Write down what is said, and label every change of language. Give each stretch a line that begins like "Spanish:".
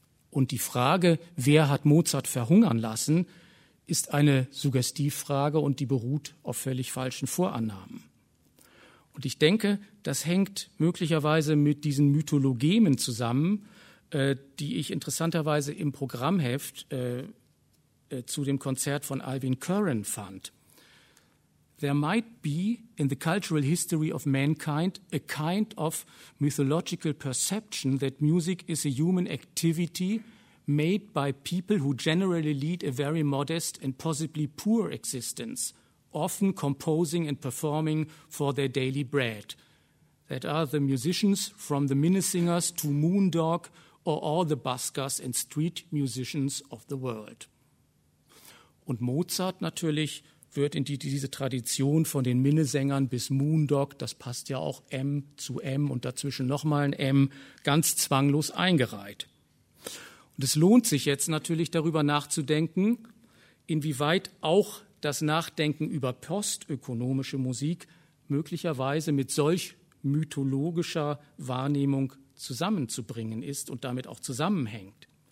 German: Und die Frage, wer hat Mozart verhungern lassen, ist eine Suggestivfrage und die beruht auf völlig falschen Vorannahmen. Und ich denke, das hängt möglicherweise mit diesen Mythologemen zusammen, die ich interessanterweise im Programmheft zu dem Konzert von Alvin Curran fand.
English: There might be in the cultural history of mankind a kind of mythological perception that music is a human activity made by people who generally lead a very modest and possibly poor existence, often composing and performing for their daily bread. That are the musicians from the Minnesingers to Moondog or all the buskers and street musicians of the world.
German: Und Mozart natürlich wird in diese Tradition von den Minnesängern bis Moondog, das passt ja auch M zu M und dazwischen nochmal ein M, ganz zwanglos eingereiht. Und es lohnt sich jetzt natürlich darüber nachzudenken, inwieweit auch das Nachdenken über postökonomische Musik möglicherweise mit solch mythologischer Wahrnehmung zusammenzubringen ist und damit auch zusammenhängt.